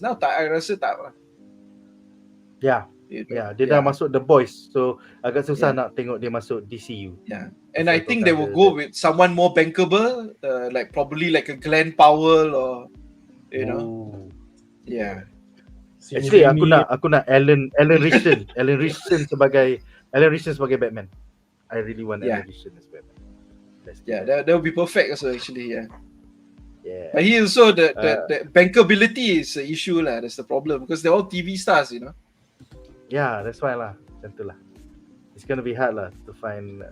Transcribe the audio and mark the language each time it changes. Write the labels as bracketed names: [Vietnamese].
[Malay] Now I rasa tak lah. Yeah, dia dah masuk The Boys, so agak susah nak tengok dia masuk DCU. [English] Yeah, and I think they will go with someone more bankable, like probably like a Glenn Powell or yeah. [Malay] Actually aku nak Alan Richardson sebagai Batman. [English] I really want Alan Richardson as Batman. That would be perfect also actually. Yeah. Yeah. But he also the bankability is an issue lah. That's the problem because they're all TV stars, Yeah, that's why lah. [Malay] Macam tu lah. [English] It's gonna be hard lah to find.